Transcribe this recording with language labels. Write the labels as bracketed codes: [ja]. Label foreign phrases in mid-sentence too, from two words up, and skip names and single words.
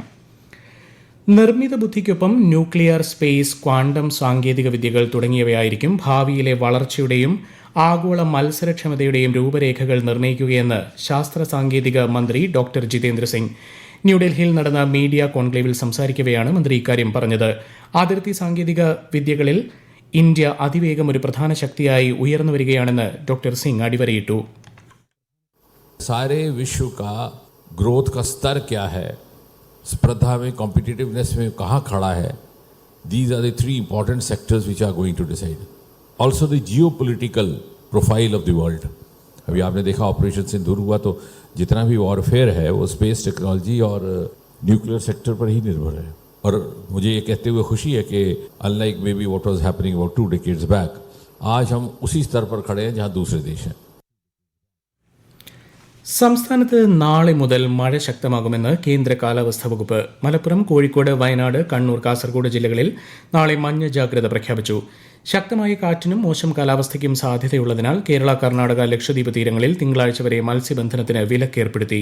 [ml] നിർമ്മിത ബുദ്ധിക്കൊപ്പം ന്യൂക്ലിയർ, സ്പേസ്, ക്വാണ്ടം സാങ്കേതിക വിദ്യകൾ തുടങ്ങിയവയായിരിക്കും ഭാവിയിലെ വളർച്ചയുടെയും ആഗോള മത്സരക്ഷമതയുടെയും രൂപരേഖകൾ നിർണ്ണയിക്കുകയെന്ന് ശാസ്ത്ര സാങ്കേതിക മന്ത്രി ഡോക്ടർ ജിതേന്ദ്ര സിംഗ്. ന്യൂഡൽഹിയിൽ നടന്ന [en] media conclave [ml] സംസാരിക്കവെയാണ് മന്ത്രി ഇക്കാര്യം പറഞ്ഞത്. അതിർത്തി സാങ്കേതിക വിദ്യകളിൽ ഇന്ത്യ അതിവേഗം ഒരു പ്രധാന ശക്തിയായി ഉയർന്നു വരികയാണെന്ന് ഡോക്ടർ സിംഗ് അടിവരയിട്ടു. [hi] सारे विश्व का ग्रोथ का स्तर क्या है, स्पर्धा में, कॉम्पिटिटिवनेस में कहाँ खड़ा है, [en] these are the 3 important sectors which are going to decide. Also the geopolitical profile of the world. [hi] अभी आपने देखा ऑपरेशन सिंदूर हुआ तो जितना भी वॉरफेयर है वो [en] space technology [hi] और [en] nuclear sector [hi] पर ही निर्भर है. और मुझे ये कहते हुए खुशी है कि [en] unlike maybe what was happening about 2 decades back, [hi] आज हम उसी स्तर पर खड़े हैं जहाँ दूसरे देश हैं. [ml] സംസ്ഥാനത്ത് നാളെ മുതൽ മഴ ശക്തമാകുമെന്ന് കേന്ദ്ര കാലാവസ്ഥാ വകുപ്പ്. മലപ്പുറം, കോഴിക്കോട്, വയനാട്, കണ്ണൂർ, കാസർഗോഡ് ജില്ലകളിൽ നാളെ മഞ്ഞ ജാഗ്രത പ്രഖ്യാപിച്ചു. ശക്തമായ കാറ്റിനും മോശം കാലാവസ്ഥയ്ക്കും സാധ്യതയുള്ളതിനാൽ കേരള, കർണാടക, ലക്ഷദ്വീപ് തീരങ്ങളിൽ തിങ്കളാഴ്ച വരെ മത്സ്യബന്ധനത്തിന് വിലക്കേർപ്പെടുത്തി.